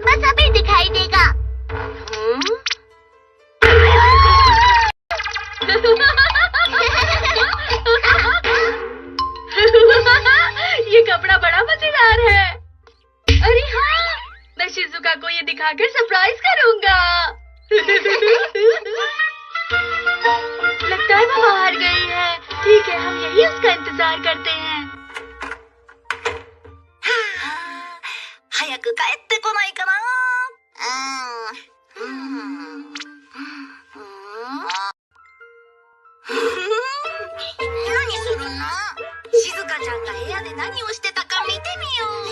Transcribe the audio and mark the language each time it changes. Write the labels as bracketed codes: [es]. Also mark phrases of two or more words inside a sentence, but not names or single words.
[hi] बस अभी दिखाई देगा। ये कपड़ा बड़ा मजेदार है। अरे हाँ, मैं शिजुका को ये दिखाकर सरप्राइज करूंगा। लगता है वो बाहर गई है। ठीक है, हम यही उसका इंतजार करते हैं। [ja] 早く帰ってこないかな。何するの？静香ちゃんが部屋で何をしてたか見てみよう。